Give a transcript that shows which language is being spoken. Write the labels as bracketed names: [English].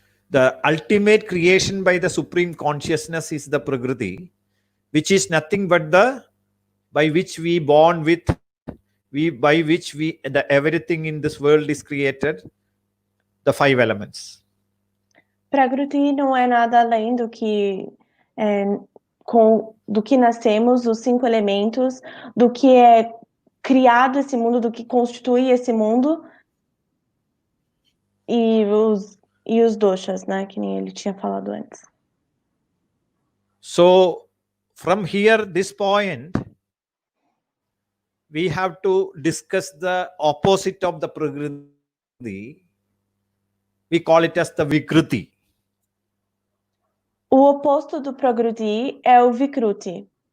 [English] The ultimate creation by the Supreme Consciousness is the Prakriti, which is nothing but by which we born with, by which everything in this world is created, the 5 elements. [Portuguese] Prakriti não é nada além do que nascemos, os 5 elementos, do que é criado esse mundo, do que constitui esse mundo, e os doshas, né, que nem ele tinha falado antes. [English] So from here, this point, we have to discuss the opposite of the Prakriti. We call it as the Vikriti. [Portuguese] O oposto do Prakriti é o Vikruti.